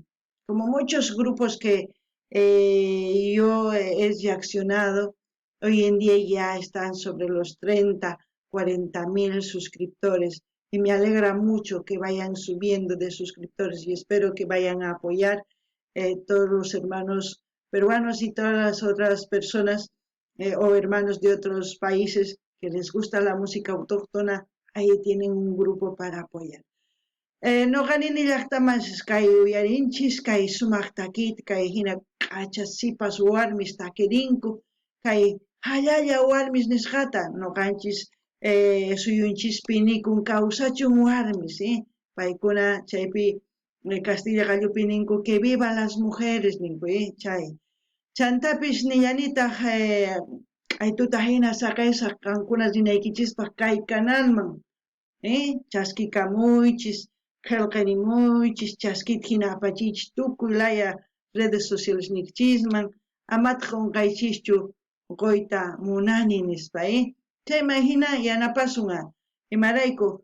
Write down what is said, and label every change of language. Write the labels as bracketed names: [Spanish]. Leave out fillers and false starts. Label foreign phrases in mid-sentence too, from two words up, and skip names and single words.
[Spanish] Como muchos grupos que yo he reaccionado, hoy en día ya están sobre los 30, 40.000 suscriptores y me alegra mucho que vayan subiendo de suscriptores y espero que vayan a apoyar todos los hermanos peruanos y todas las otras personas o hermanos de otros países que les gusta la música autóctona, ahí tienen un grupo para apoyar. [Quechua] No ganin ni llaqtamanchis kay uyarinchis, kay sumaq takita, kay hina k'achasipas warmis takirinku, kay hallalla warmis nisqata, noqanchis suyunchispi nikun kawsachun warmis, paykuna chaypi Castilla gallupi ninku [Spanish] que viva las mujeres [Quechua] ninku, chay. Chantapis nillanitaq aytuta hina saqaysa qankuna rinaykichispa kay canalman, chasquikamuychis, qillqarimuychis, chaskita hina apachiychis tukuy laya [Spanish] redes sociales [Quechua] nikchisman, amata qunqaychischu qoyta munani nispa, chayman hina yanapasunqa, imarayku